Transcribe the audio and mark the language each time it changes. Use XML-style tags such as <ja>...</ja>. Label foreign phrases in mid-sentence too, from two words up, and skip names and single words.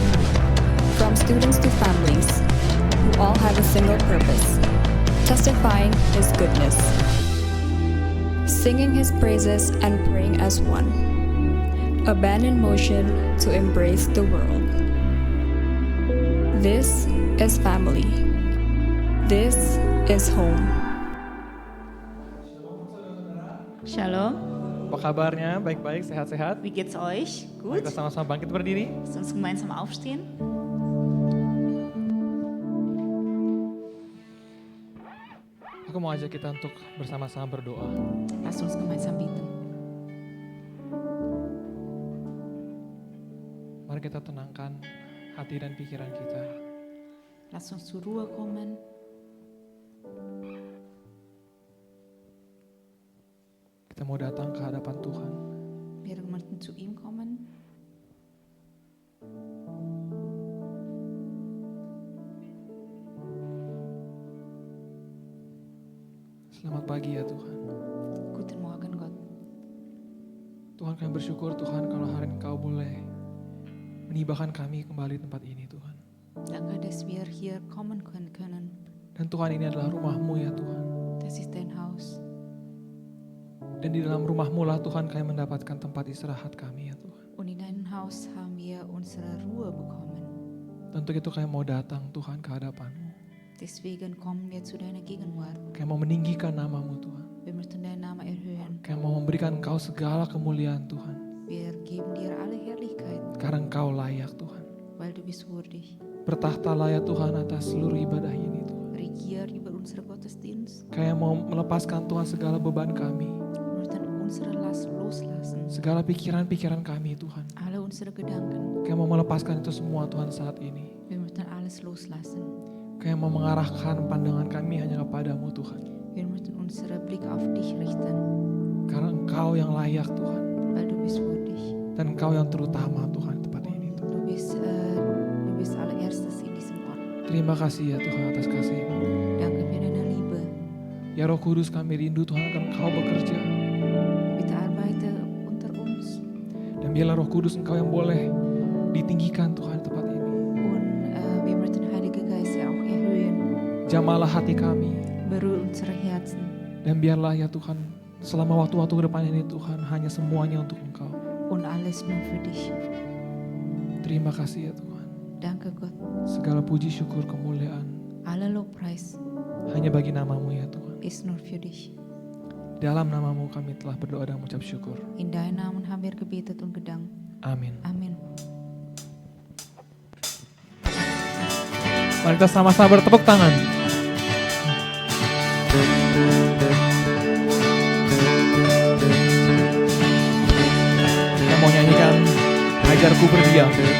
<en>From students to families, who all have a single purpose, testifying His goodness, singing His praises and praying as one, a band in motion to embrace the world. This is family. This is home.</en> <id>Shalom, Apa kabarnya? Baik-baik, sehat-sehat?</id> <de>wie geht's euch?</de> <id>Mari</id> <de>Gut?</de> <id>kita sama-sama bangkit berdiri.</id> <de>Lass uns gemeinsam aufstehen.</de> <id>Aku mau ajak kita untuk bersama-sama berdoa.</id> <de>Lass uns gemeinsam beten.</de> <id>Mari kita tenangkan hati dan pikiran kita.</id> <de>Lass uns zur Ruhe kommen.</de> <id>Kita mau datang ke hadapan Tuhan.</id> <de>Wir möchten zu ihm kommen.</de> <id>Selamat pagi ya Tuhan.</id> <de>Guten Morgen, Gott.</de> <id>Tuhan, kami bersyukur Tuhan kalau hari ini Kau boleh menibahkan kami kembali di tempat ini Tuhan.</id> <de>Danke, dass wir hier kommen können.</de> <id>Dan Tuhan, ini adalah rumah-Mu ya Tuhan.</id> <de>Das ist dein Haus.</de> <id>Dan di dalam rumah-Mu lah Tuhan kami mendapatkan tempat istirahat kami ya Tuhan.</id> <de>Und in deinem Haus haben wir unsere Ruhe bekommen.</de> <id>Tentu itu kami mau datang Tuhan ke hadapan-Mu.</id> <de>Deswegen kommen wir zu deiner Gegenwart.</de> <id>Kami mau meninggikan nama-Mu Tuhan.</id> <de>Wir möchten deinen Namen erhöhen.</de> <id>Kami mau memberikan Engkau segala kemuliaan Tuhan.</id> <de>Wir geben dir alle Herrlichkeit,</de> <id>Karena Engkau layak Tuhan.</id> <de>weil du bist würdig.</de> <id>Bertahtalah ya Tuhan atas seluruh ibadah ini Tuhan.</id> <de>Regier über unsere Gottesdienst.</de> <id>Kami mau melepaskan Tuhan segala beban kami.</id> <de>Wir möchten unsere Last loslassen.</de> <id>Segala pikiran-pikiran kami Tuhan.</id> <de>Alle unsere Gedanken.</de> <id>Kami mau melepaskan itu semua Tuhan saat ini.</id> <de>Wir möchten alles loslassen.</de> <id>Kami mau mengarahkan pandangan kami hanya kepadamu Tuhan.</id> <de>Wir möchten unseren Blick auf dich richten,</de> <id>Karena Engkau yang layak Tuhan.</id> <de>weil du bist würdig.</de> <id>Dan Engkau yang terutama Tuhan di tempat ini Tuhan.</id> <de>Du bist allererstes in diesem Ort.</de> <id>Terima kasih ya Tuhan atas kasih-Mu.</id> <de>Danke für deine Liebe.</de> <id>Ya Roh Kudus, kami rindu Tuhan akan Engkau bekerja.</id> <de>Bitte arbeite unter uns.</de> <id>Dan biarlah Roh Kudus Engkau yang boleh ditinggikan Tuhan di tempat ini.</id> <de>Und wir möchten Heilige Geist ja auch erhöhen.</de> <id>Jamalah hati kami.</id> <de>Berühr unsere Herzen.</de> <id>Dan biarlah ya Tuhan, selama waktu-waktu ke depan ini Tuhan, hanya semuanya untuk Engkau.</id> <de>Und alles nur für dich.</de> <id>Terima kasih ya Tuhan.</id> <de>Danke Gott.</de> <id>Segala puji, syukur, kemuliaan</id> <de>Aller Lobpreis</de> <id>hanya bagi nama-Mu ya Tuhan.</id> <de>ist nur für dich.</de> <id>Dalam nama-Mu kami telah berdoa dan mengucap syukur.</id> <de>In deinem Namen haben wir gebetet und gedankt.</de> <id>Amin.</id> <de>Amen.</de> <id>Mari kita sama-sama bertepuk tangan. Kita mau nyanyikan Ajarku Berdiam.</id>